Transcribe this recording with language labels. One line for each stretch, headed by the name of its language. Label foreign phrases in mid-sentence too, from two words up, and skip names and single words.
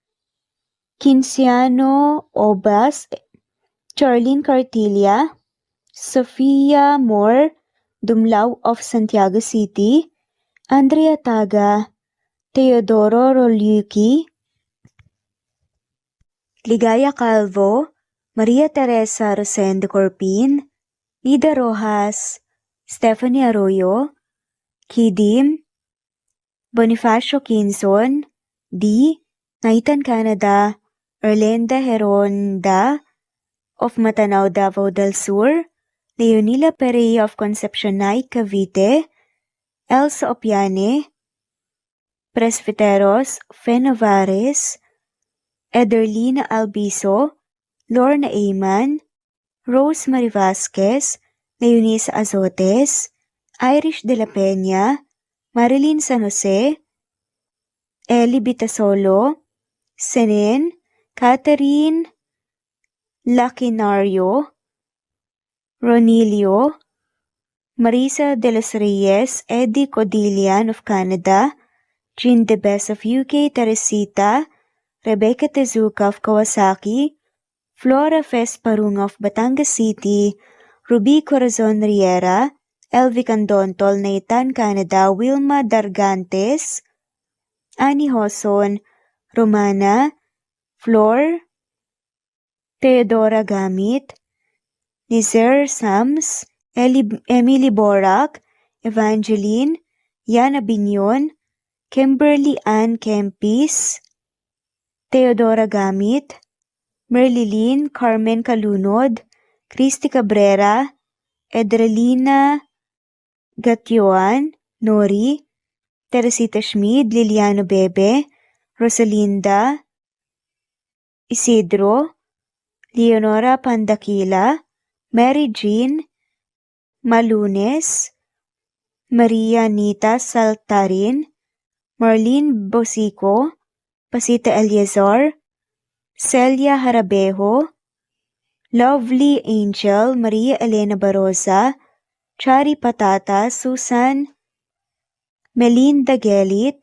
English: Kinciano Obas, Charlene Cartilla, Sofia Moore, Dumlao of Santiago City, Andrea Taga, Teodoro Roliuki, Ligaya Calvo, Maria Teresa Rosendo Corpin, Nida Rojas, Stephanie Arroyo, Kidim, Bonifacio Quinzon, D. Naitan, Canada, Erlenda Heronda of Matanao, Davao del Sur, Leonila Perea of Concepcion, Naik, Cavite, Elsa Opiane, Presbiteros Fenavares, Ederlina Albiso, Lorna Ayman, Rosemary Vasquez, Leonisa Azotes, Irish de la Peña, Marilyn San Jose, Ellie Bitasolo, Senen, Catherine Lacinario, Ronilio, Marisa de los Reyes, Eddie Codillian of Canada, Jean Debes of UK, Teresita, Rebecca Tezuka of Kawasaki, Flora Fesparung of Batangas City, Ruby Corazon Riera, Elvi Candontol, Naitan, Canada, Wilma Dargantes, Annie Hoson, Romana, Flor, Teodora Gamit, Nizer Sams, Emily Borak, Evangeline, Yana Binyon, Kimberly Ann Kempis, Teodora Gamit, Merlilyn Carmen Calunod, Christy Cabrera, Edrelina Gatyoan, Nori, Teresita Schmid, Liliano Bebe, Rosalinda, Isidro, Leonora Pandakila, Mary Jean Malunes, Maria Nita Saltarin, Marlene Bosico, Pasita Eliazar, Celia Harabejo, Lovely Angel, Maria Elena Barosa, Chari Patata, Susan Melinda Gelit,